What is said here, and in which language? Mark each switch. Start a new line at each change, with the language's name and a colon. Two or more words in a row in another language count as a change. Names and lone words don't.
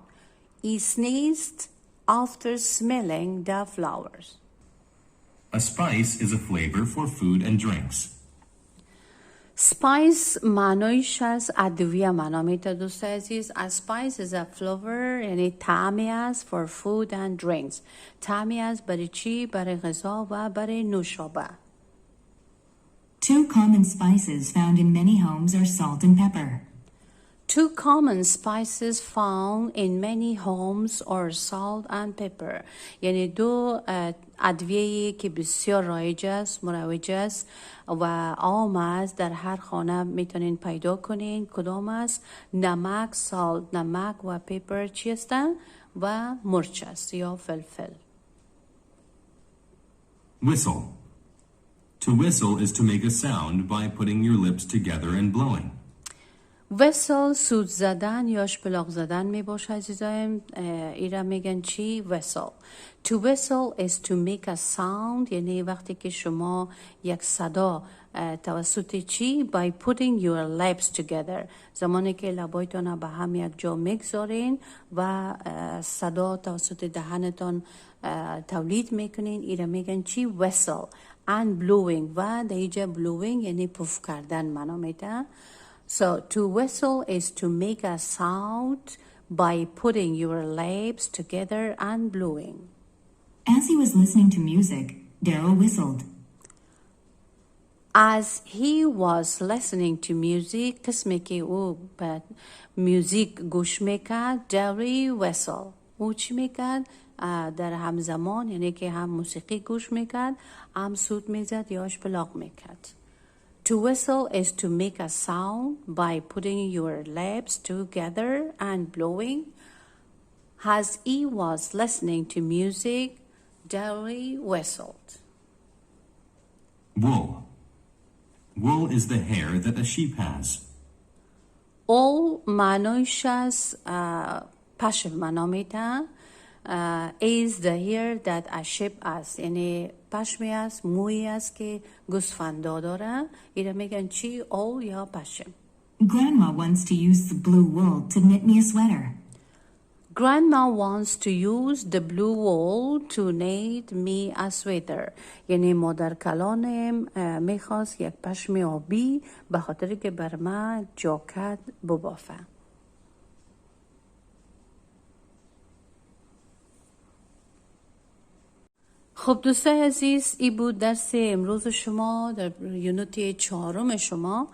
English: He sneezed after smelling the flowers. A spice is a flavor for food and drinks.
Persian: Spice معنایش از ادویه معنا میده دوستای عزیز.
English: A spice is a flavor
Persian: یعنی طعمی است
English: for food and drinks.
Persian: طعمی است برای چی؟ برای غذا و برای نوشابه.
English: Two common spices found in many homes are salt and pepper. Two common spices found in many homes are salt and pepper.
Persian: یعنی دو ادویه‌ای که بسیار رایج است، مروج است و عام است در هر خانه میتونین پیدا کنین. کدام است؟ نمک، سالت، نمک و پپر چی هستن؟ و مرچ است یا فلفل.
English: Whistle. To whistle is to make a sound by putting your lips together and blowing.
Persian: وسل سوت زدن یا شپلاق زدن می باشه عزیزایم. ایرا میگن چی؟ وسل.
English: To whistle is to make a sound
Persian: یعنی وقتی که شما یک صدا توسط چی؟
English: By putting your lips together.
Persian: زمانی که لبایتان به هم یک جا میگذارین و صدا توسط دهنتان تولید میکنین. ایرا میگن چی؟ whistle.
English: And blowing
Persian: و در اینجا blowing یعنی پف کردن معنا میده.
English: So to whistle is to make a sound by putting your lips together and blowing. As he was listening to music, Darrow whistled. As he was listening to music
Persian: قسمی که او به میوزیک گوش میکرد Jerry whistle او چی میکرد؟ در همزمان یعنی که هم موسیقی گوش میکرد هم سوت میزد یا اشپلاق میکرد.
English: To whistle is to make a sound by putting your lips together and blowing. As he was listening to music, Jerry whistled. Wool. Wool is the hair that a sheep has.
Persian: All معنیش از پشم معنا میده.
English: Is the hair that a sheep has
Persian: یعنی پشمی است مویی است که گوسفندا داره. اینا میگن چی؟ all یا پشم.
English: Grandma wants to use the blue wool to knit me a sweater. Grandma wants to use the blue wool to knit me a sweater.
Persian: یعنی مادر کلانم میخواست یک پشم آبی به خاطر که بر من جاکت ببافه. خب دوستای عزیز این بود درس امروز شما در یونت 4 شما.